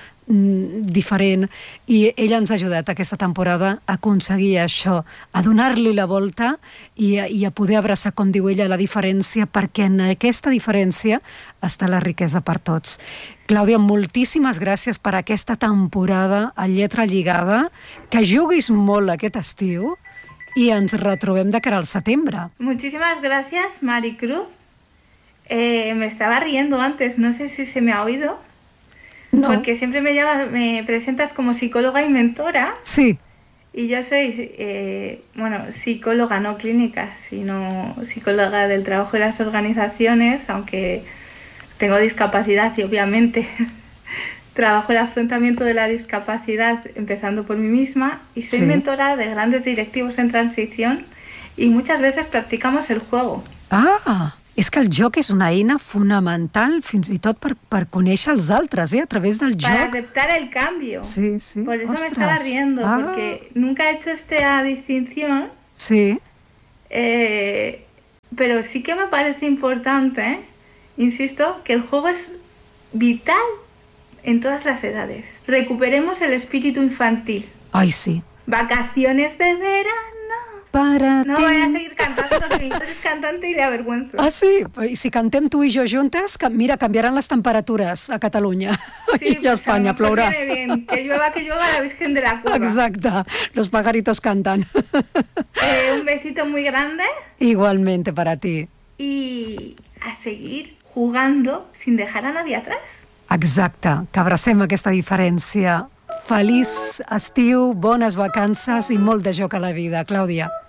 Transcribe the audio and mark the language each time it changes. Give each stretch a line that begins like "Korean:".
Catalan: diferent, i ella ens ha ajudat aquesta temporada a aconseguir això, a donar-li la volta i a poder abraçar, com diu ella, la diferència, perquè en aquesta diferència està la riquesa per tots. Clàudia, moltíssimes gràcies per aquesta temporada a Lletra Lligada, que juguis molt aquest estiu i ens retrobem de cara al setembre. Moltíssimes gràcies, Mari Cruz.
Spanish: Me estaba riendo antes, no sé si se me ha oído. No. Porque siempre me presentas como psicóloga y mentora. Sí. Y yo soy, psicóloga, no clínica, sino psicóloga del trabajo y las organizaciones, aunque tengo discapacidad y obviamente trabajo el afrontamiento de la discapacidad empezando por mí misma. Y soy sí. Mentora de grandes directivos en transición y muchas veces practicamos el juego. ¡Ah!
Catalan: És que el joc és una eina fonamental, fins i tot per conèixer els altres, a través del joc.
Spanish: Para aceptar el cambio. Sí, sí. Por eso
Catalan: ostres.
Spanish: Me estaba riendo, ah. Porque nunca he hecho esta distinción. Sí. Pero sí que me parece importante, ¿eh? Insisto que el juego es vital en todas las edades. Recuperemos el espíritu infantil. Ay, sí. Vacaciones de verano. Para no ti. Voy a seguir cantando, porque mi hijo es cantante y le avergüenzo. Ah, sí. Y si cantem tú y yo juntas, mira, cambiarán las temperaturas a Cataluña. Sí, y a España, pues,
Catalan: plourà.
Spanish: Que llueva la Virgen de la Cueva. Exacte. Los pajaritos cantan. Un besito muy grande. Igualmente para ti. Y a seguir jugando sin dejar a nadie atrás.
Catalan: Exacte, que abracem aquesta diferència. Feliç estiu, bones vacances i molt de joc a la vida, Clàudia.